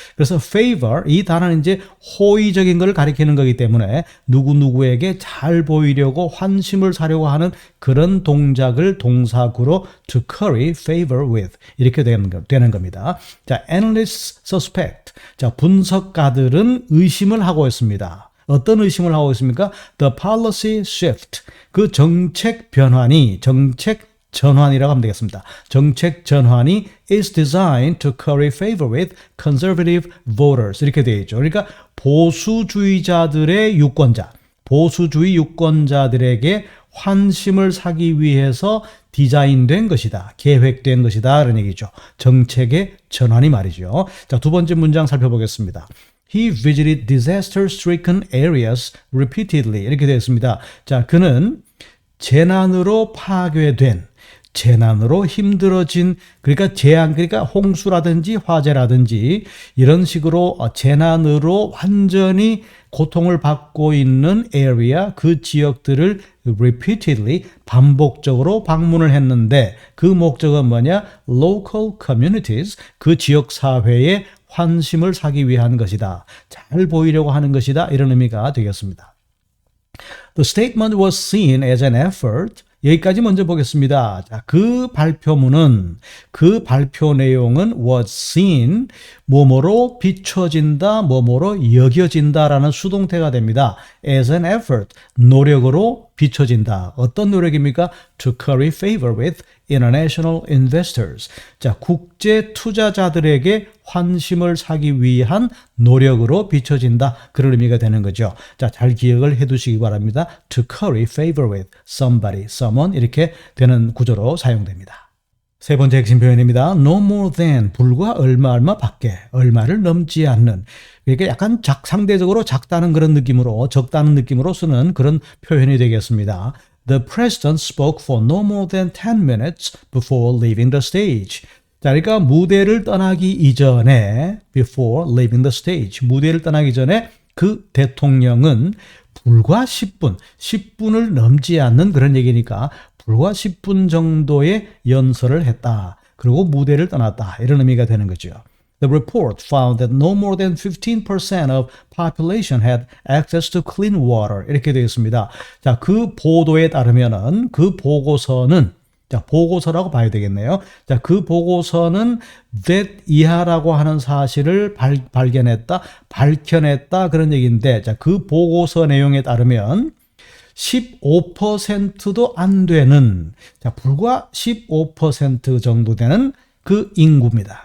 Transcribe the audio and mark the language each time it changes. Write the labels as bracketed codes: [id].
[ko] 그래서 favor, 이 단어는 이제 호의적인 걸 가리키는 거기 때문에 누구누구에게 잘 보이려고 환심을 사려고 하는 그런 동작을 동사구로 [en] to curry favor with [ko] 이렇게 되는 겁니다. [en] 자, analysts suspect. [ko] 자, 분석가들은 의심을 하고 있습니다. 어떤 의심을 하고 있습니까? [en] The policy shift. [ko] 그 정책 변환이, 정책 전환이라고 하면 되겠습니다. 정책 전환이 [en] is designed to curry favor with conservative voters. [ko] 이렇게 되어 있죠. 그러니까 보수주의자들의 유권자, 보수주의 유권자들에게 환심을 사기 위해서 디자인된 것이다. 계획된 것이다. 그런 얘기죠. 정책의 전환이 말이죠. 자, 두 번째 문장 살펴보겠습니다. [en] He visited disaster-stricken areas repeatedly. [ko] 이렇게 되어 있습니다. 자, 그는 재난으로 파괴된, 재난으로 힘들어진, 그러니까 재앙, 그러니까 홍수라든지 화재라든지 이런 식으로 재난으로 완전히 고통을 받고 있는 area, 그 지역들을 repeatedly, 반복적으로 방문을 했는데 그 목적은 뭐냐? [en] Local communities, [ko] 그 지역 사회에 환심을 사기 위한 것이다. 잘 보이려고 하는 것이다. 이런 의미가 되겠습니다. [en] The statement was seen as an effort. [ko] 여기까지 먼저 보겠습니다. 자, 그 발표문은, 그 발표 내용은 [en] was seen, [ko] 뭐뭐로 비춰진다, 뭐뭐로 여겨진다라는 수동태가 됩니다. [en] as an effort, [ko] 노력으로 비춰진다. 어떤 노력입니까? [en] To curry favor with international investors. [ko] 자, 국제 투자자들에게 환심을 사기 위한 노력으로 비춰진다. 그런 의미가 되는 거죠. 자, 잘 기억을 해 두시기 바랍니다. [en] To curry favor with somebody, someone [ko] 이렇게 되는 구조로 사용됩니다. 세 번째 핵심 표현입니다. [en] No more than, [ko] 불과 얼마 밖에, 얼마를 넘지 않는. 그러니까 약간 상대적으로 작다는 그런 느낌으로, 적다는 느낌으로 쓰는 그런 표현이 되겠습니다. [en] The president spoke for no more than 10 minutes before leaving the stage. [ko] 자, 그러니까 무대를 떠나기 이전에, [en] before leaving the stage, [ko] 무대를 떠나기 전에 그 대통령은 불과 10분을 넘지 않는 그런 얘기니까 불과 10분 정도의 연설을 했다. 그리고 무대를 떠났다. 이런 의미가 되는 거죠. [en] The report found that no more than 15% of population had access to clean water. [ko] 이렇게 되어 있습니다. 자, 그 보도에 따르면은 그 보고서는, 자, 보고서라고 봐야 되겠네요. 자, 그 보고서는 that 이하라고 하는 사실을 밝혀냈다 그런 얘기인데, 자, 그 보고서 내용에 따르면 15%도 안 되는, 자, 불과 15% 정도 되는 그 인구입니다.